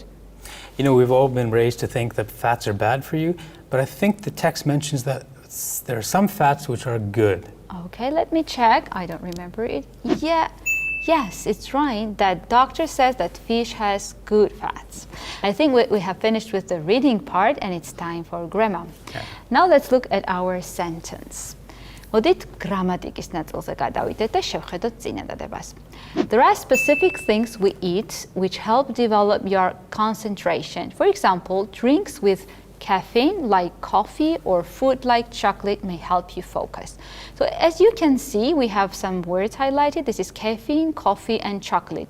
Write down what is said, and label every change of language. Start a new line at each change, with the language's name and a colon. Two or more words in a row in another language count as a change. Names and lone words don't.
English: We've all been raised to think that fats are bad for you, but I think the text mentions that there are some fats which are good. Okay, let me check. I don't remember it. Yes, it's right. That doctor says that fish has good fats. I think we have finished with the reading part and it's time for grammar. Okay. Now let's look at our sentence.
Georgian: მოდით გრამატიკის ნაწილზე გადავიდეთ და შევხედოთ წინადადებას.
English: There are specific things we eat which help develop your concentration. For example, drinks with Caffeine, like coffee, or food like chocolate, may help you focus. So as you can see, we have some words highlighted. This is caffeine, coffee, and chocolate.